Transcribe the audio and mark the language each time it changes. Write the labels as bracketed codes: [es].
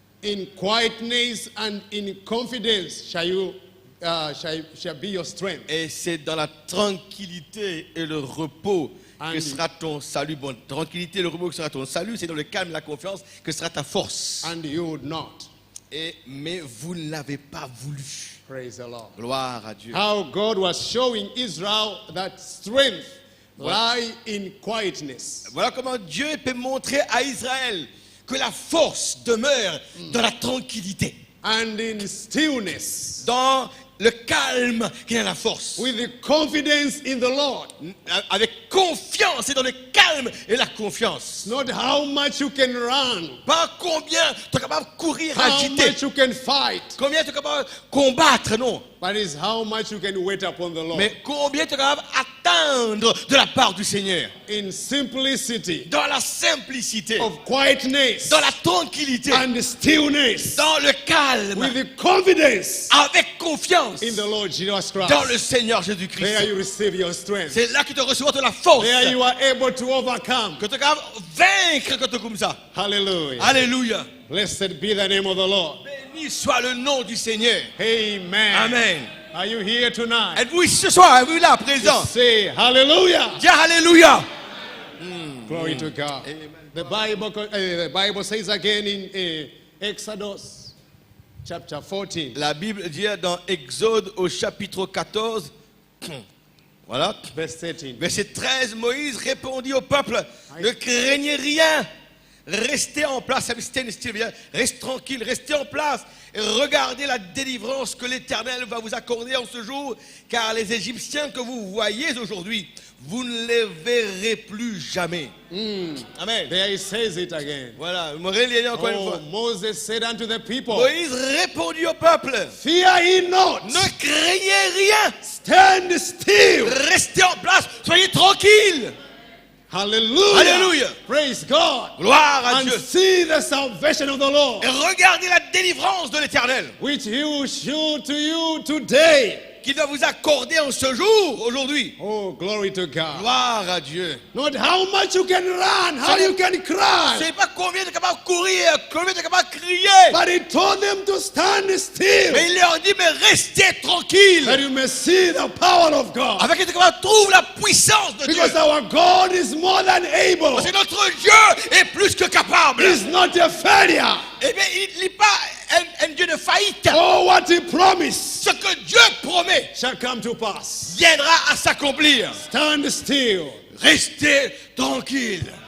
[en] In quietness and in confidence shall be your strength. [fr] Et c'est dans la tranquillité et le repos que [en] And- [fr] sera ton salut. Bon, tranquillité et le repos que sera ton salut, c'est dans le calme et la confiance que sera ta force. [en] And you would not. [fr] Mais vous ne l'avez pas voulu. [en] Praise the Lord. [fr] Gloire à Dieu. [en] How God was showing Israel that strength lie in quietness. [fr] Voilà comment Dieu peut montrer à Israël que la force demeure dans la tranquillité, [en] And in stillness. [fr] dans le calme qui est la force. [en] With the confidence in the Lord. [fr] Avec confiance et dans le calme et la confiance. [en] Not how much you can run. [fr] Pas combien tu es capable de courir, [en] How [fr] agiter. [en] much you can fight. [fr] Combien tu es capable de combattre, non. [en] But it's how much you can wait upon the Lord. [fr] Mais combien tu es capable attendre de la part du Seigneur. [en] in simplicity [fr] Dans la simplicité, [en] of quietness [fr] dans la tranquillité, [en] and stillness, [fr] dans le calme, [en] with the confidence [fr] avec confiance [en] in the Lord Jesus Christ. [fr] dans le Seigneur [en] There [fr] Jésus-Christ. [en] you receive your strength. [fr] C'est là que tu recevras de la force, [en] There you are able to overcome. [fr] que tu es capable de vaincre quand tu es comme ça. [en] Hallelujah. [fr] Alléluia. [en] Blessed be the name of the Lord. [fr] Béni soit le nom du Seigneur. Amen. Amen. [en] Are you here tonight? [fr] Êtes-vous ici ce soir? Êtes-vous là, présent? [en] Say hallelujah. [fr] Dis Alléluia. [en] Glory to God. Amen. The Bible says again in Exodus chapter 14, [fr] La Bible dit dans Exode au chapitre 14, voilà, verse 13. verset 13, Moïse répondit au peuple, ne craignez rien, restez en place, restez tranquille, restez en place et regardez la délivrance que l'Éternel va vous accorder en ce jour, car les Égyptiens que vous voyez aujourd'hui, vous ne les verrez plus jamais. Amen. [en] There he says it again. [fr] Voilà, je me relis encore une Oh, fois. [en] Moses said unto the people, [fr] Moïse répondit au peuple, [en] fear ye not, [fr] ne craignez rien, [en] stand still. [fr] restez en place, soyez tranquilles. [en] Hallelujah. [fr] Alléluia. [en] Praise God. [fr] Gloire à [en] And [fr] Dieu. [en] see the salvation of the Lord, [fr] Et regardez la délivrance de l'Éternel [en] which he will show to you today. [fr] qu'il va vous accorder en ce jour, aujourd'hui. [en] Oh, glory to God. [fr] Gloire à Dieu. [en] Not how much you can run, how you can [fr] Je ne [en] cry. [fr] sais pas combien tu es capable de courir, combien tu es capable de crier. [en] But he told them to stand still, [fr] Mais il leur dit, mais restez tranquilles. [en] that you may see the power of God. [fr] Afin que tu es capable de trouver la puissance de Dieu. [en] Because our God is more than able. [fr] Parce que notre Dieu est plus que capable. [en] He's not a failure. [fr] Eh bien, il n'est pas un Dieu de faillite. [en] Oh, what he promised [fr] Ce que Dieu promet [en] shall come to pass. [fr] viendra à s'accomplir. [en] Stand still [fr] Restez tranquille